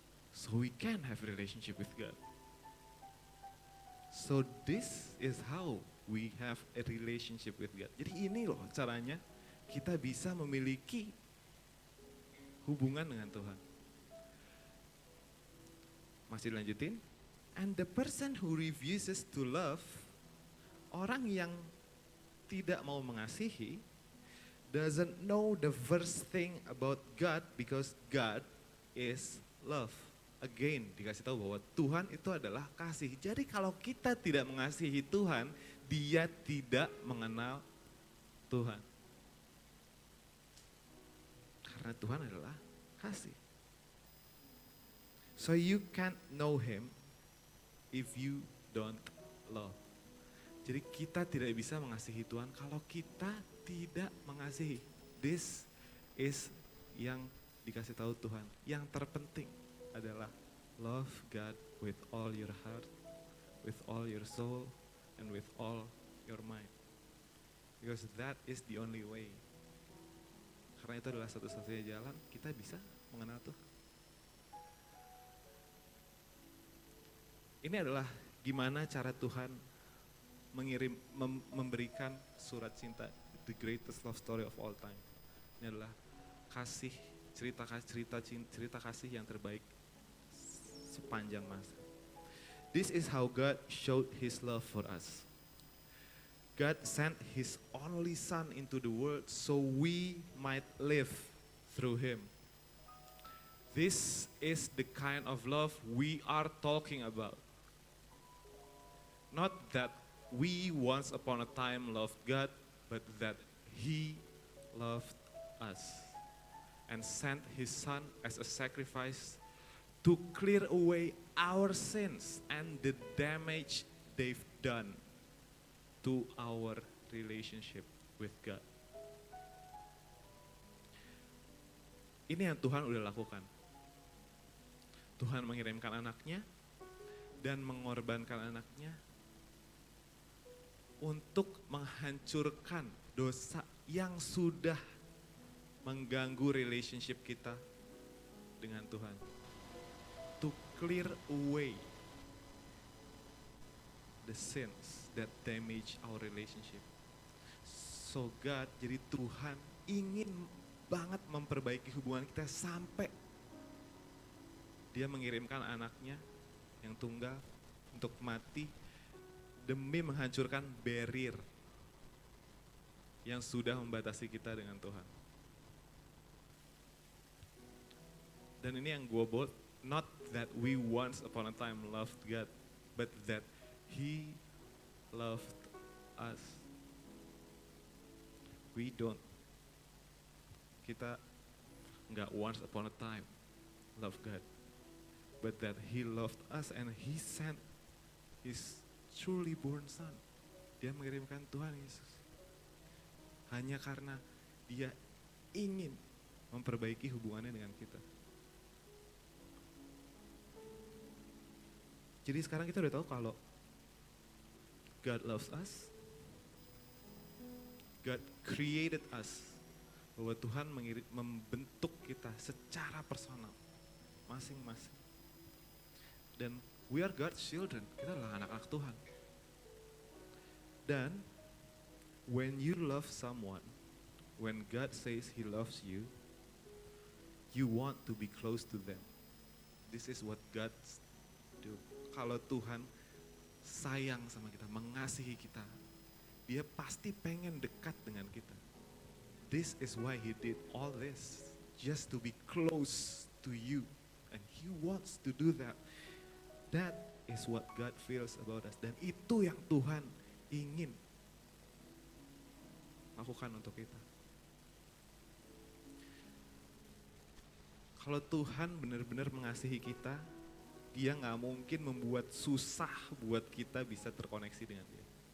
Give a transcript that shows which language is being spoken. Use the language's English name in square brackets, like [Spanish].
[English] So we can have relationship with God. So this is how we have a relationship with God. [Indonesian] Jadi ini loh caranya kita bisa memiliki hubungan dengan Tuhan. Masih dilanjutin. [English] And the person who refuses to love, [Indonesian] orang yang tidak mau mengasihi, [English] doesn't know the first thing about God, because God is love. [Indonesian] Again, dikasih tahu bahwa Tuhan itu adalah kasih. Jadi kalau kita tidak mengasihi Tuhan, Dia tidak mengenal Tuhan. Karena Tuhan adalah kasih. [English] So you can't know Him if you don't love. [Indonesian] Jadi kita tidak bisa mengasihi Tuhan kalau kita tidak mengasihi. [English] This is [Indonesian] yang dikasih tahu Tuhan. Yang terpenting adalah [English] love God with all your heart, with all your soul, and with all your mind. Because that is the only way. [Indonesian] Karena itu adalah satu-satunya jalan kita bisa mengenal Tuhan. Ini adalah gimana cara Tuhan memberikan surat cinta, [English] the greatest love story of all time. [Indonesian] Ini adalah kasih, cerita kasih yang terbaik sepanjang masa. [English] This is how God showed His love for us. God sent His only Son into the world so we might live through Him. This is the kind of love we are talking about. Not that we once upon a time loved God, but that He loved us and sent His Son as a sacrifice to clear away our sins and the damage they've done to our relationship with God. [Indonesian] Ini yang Tuhan udah lakukan. Tuhan mengirimkan anaknya dan mengorbankan anaknya untuk menghancurkan dosa yang sudah mengganggu relationship kita dengan Tuhan. [English] To clear away the sins that damage our relationship. So God, [Indonesian] jadi Tuhan ingin banget memperbaiki hubungan kita sampai Dia mengirimkan anaknya yang tunggal untuk mati demi menghancurkan barrier yang sudah membatasi kita dengan Tuhan. Dan ini yang gue bold, [English] not that we once upon a time loved God, but that He loved us. We don't. [Indonesian] Kita nggak [English] once upon a time love God, but that He loved us and He sent His truly born Son. [Indonesian] Dia mengirimkan Tuhan Yesus hanya karena Dia ingin memperbaiki hubungannya dengan kita. Jadi sekarang kita udah tahu kalau [English] God loves us, God created us, [Indonesian] bahwa Tuhan membentuk kita secara personal, masing-masing. Dan [English] we are God's children, [Indonesian] kita adalah anak-anak Tuhan. [English] Dan when you love someone, when God says He loves you, you want to be close to them. This is what God do. [Indonesian] Kalau Tuhan sayang sama kita, mengasihi kita, Dia pasti pengen dekat dengan kita. [English] This is why He did all this, just to be close to you. And He wants to do that. That is what God feels about us. [Indonesian] Dan itu yang Tuhan ingin lakukan untuk kita. Kalau Tuhan benar-benar mengasihi kita, Dia gak mungkin membuat susah buat kita bisa terkoneksi dengan Dia.